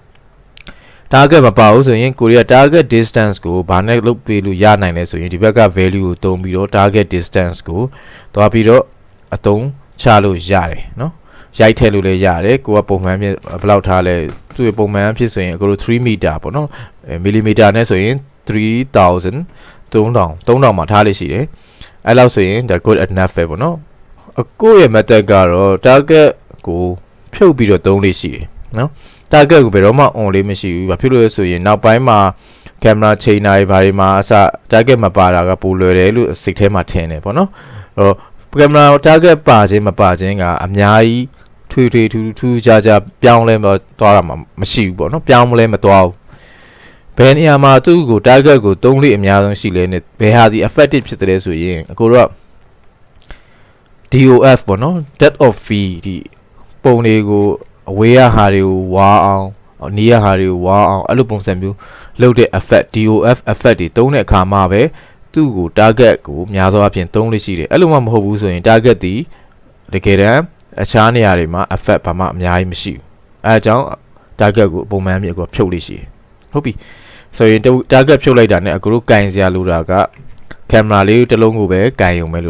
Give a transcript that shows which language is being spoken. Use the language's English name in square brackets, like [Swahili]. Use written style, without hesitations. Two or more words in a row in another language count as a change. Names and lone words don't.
[Burmese] target မပါဘူးဆိုရင်ကိုရီးယား [English] target distance [Burmese] ကိုဘာနဲ့လုပ်ပေးလို့ရနိုင်လဲဆိုရင်ဒီဘက်က value ကိုသုံးပြီးတော့ [English] target distance [Burmese] ကိုတွားပြီးတော့အသုံးချလို့ရတယ်နော်ရိုက်ထည့်လို့လည်းရတယ်ကိုကပုံမှန်ဘယ်လောက်ထားလဲသူ့ပုံမှန်ဖြစ်ဆိုရင်အခုလို3 meter ပေါ့နော်မီလီမီတာနဲ့ဆိုရင်3000 3000မှာထားလို့ရှိတယ်အဲ့လောက်ဆိုရင်ဒါ [English] good enough [Burmese] ပဲပေါ့နော်အခုရဲ့ method ကတော့ target ကိုဖြုတ်ပြီးတော့သုံးလို့ရှိတယ်နော် target ကိုဘယ်တော့မှ on လေးမရှိဘူးဘာဖြစ်လို့လဲဆိုရင်နောက်ပိုင်းမှာ camera ချိန်နာတွေဘာတွေမှာအစ target မပါတာကပိုလွယ်တယ်လို့စိတ်ထဲမှာထင်တယ်ပေါ့နော်အဲ့တော့ [English] camera target [Burmese] ပါခြင်းမပါခြင်းကအများကြီးထွေထူးခြားပြောင်းလဲမသွားတာမှမရှိဘူးပေါ့နော်ပြောင်းမလဲမသွားဘူးဘယ်နေရာမှာသူ့ကို target ကိုသုံးလေးအများဆုံးရှိလဲနဲ့ဘယ်ဟာဒီ effective ဖြစ်တယ်ဆိုရင်အခုတော့ DOF ပေါ့နော် [English] depth of field [Burmese] ဒီပုံတွေကိုအဝေးရဟာတွေကိုဝါအောင်နီးရဟာတွေကိုဝါအောင်အဲ့လိုပုံစံမျိုးလုပ်တဲ့ [English] effect DOF effect [Burmese] တွေသုံးတဲ့အခါမှာပဲသူ့ကို target ကိုများသောအားဖြင့်သုံးလို့ရှိတယ်အဲ့လိုမှမဟုတ်ဘူးဆို ရင် target ဒီတကယ်တမ်းအခြားနေရာတွေမှာ effect ဘာမှအများကြီးမရှိဘူးအဲအကြောင်း target ကိုပုံမှန်မျိုးကိုဖြုတ်လို့ရှိတယ်ဟုတ်ပြီဆိုရင် target ဖြုတ်လိုက်တာနဲ့အခုတို့ကင်စရာလိုတာက camera လေးတစ်လုံးကိုပဲကင်ရုံပဲ